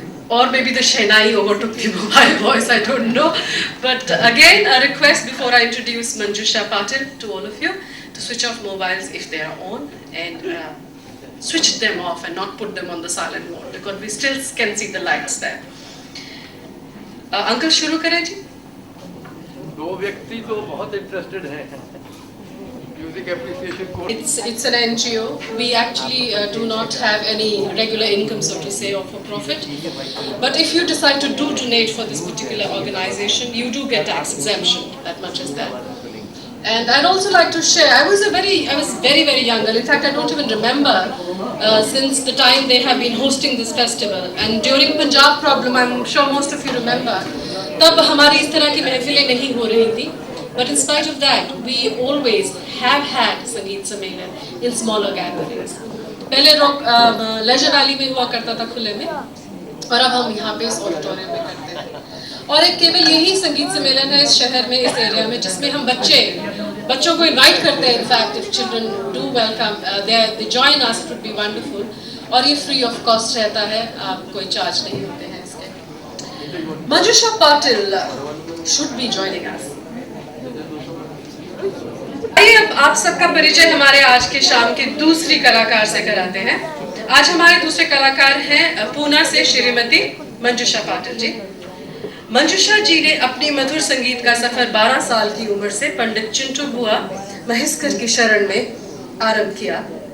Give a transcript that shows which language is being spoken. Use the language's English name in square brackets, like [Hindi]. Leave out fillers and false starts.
[English] Or maybe the Shehnai overtook the mobile voice, I don't know. But again, a request before I introduce Manjusha Patil to all of you to switch off mobiles if they are on and switch them off and not put them on the silent mode because we still can see the lights there. [Hindi] Uncle, शुरू करें जी? दो व्यक्ति तो बहुत interested हैं music appreciation course. [English] It's an NGO. We actually do not have any regular income, so to say, or for profit. But if you decide to donate for this particular organization, you do get tax exemption. That much is there. And I'd also like to share. I was very very young. In fact, I don't even remember since the time they have been hosting this festival. And during Punjab problem, I'm sure most of you remember. [Hindi] तब हमारी इस तरह की महफिलें नहीं हो रही थी. [English] But in spite of that, we always have had sangeet sammelan in smaller gatherings. [Hindi] पहले लेजर वैली में हुआ करता था खुले में, और अब हम यहाँ पे इस ऑडिटोरियम में करते हैं. और एक केवल यही संगीत सम्मेलन है इस शहर में, इस एरिया में, जिसमें हम बच्चों को इनवाइट करते हैं. [English] In fact if children do welcome they join us, it would be wonderful. [Hindi] और ये फ्री ऑफ कॉस्ट रहता है, आप कोई चार्ज नहीं होते हैं इसके. [English] Manjusha Patil should be joining us. [Hindi] आइए अब आप सबका परिचय हमारे आज के शाम के दूसरी कलाकार से कराते हैं. आज हमारे दूसरे कलाकार हैं पूना से श्रीमती मंजुषा पाटिल जी. मंजुषा जी ने अपनी मधुर संगीत का सफर 12 साल की उम्र से पंडित चिंटू बुआ महेश्कर की शरण में आरंभ किया.